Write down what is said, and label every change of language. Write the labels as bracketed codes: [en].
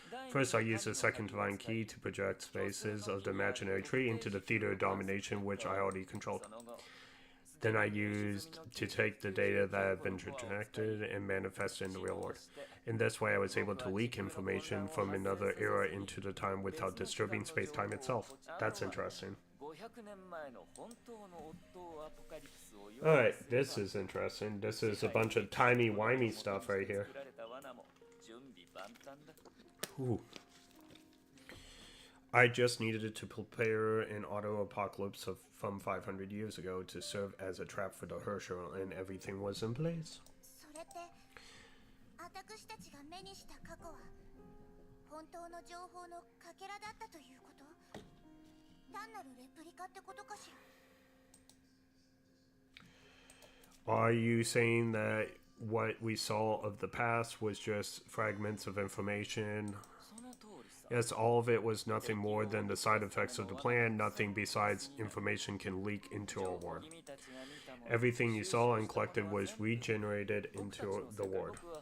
[en] First, I used the second divine key to project spaces of the imaginary tree into the Theater of Domination, which I already controlled. Then I used to take the data that had been projected and manifest in the real world. In this way, I was able to leak information from another era into the time without disturbing space-time itself. That's interesting. [ja] 500年前の本当のオットーアポカリプスを [en] Alright, this is interesting. This is a bunch of timey-wimey stuff right here. [ja] 作られた罠も準備万端だ [en] Ooh. I just needed it to prepare an auto apocalypse from 500 years ago to serve as a trap for the Herschel, and everything was in place. [ja] それって私たちが目にした過去は本当の情報のかけらだったということ？単なるレプリカってことかしら？ [en] Are you saying that what we saw of the past was just fragments of information? [ja] その通りさ。 [en] Yes, all of it was nothing more than the side effects of the plan. Nothing besides information can leak into our world. [ja] 君たちが見たもの [en] Everything you saw and collected was regenerated into the world.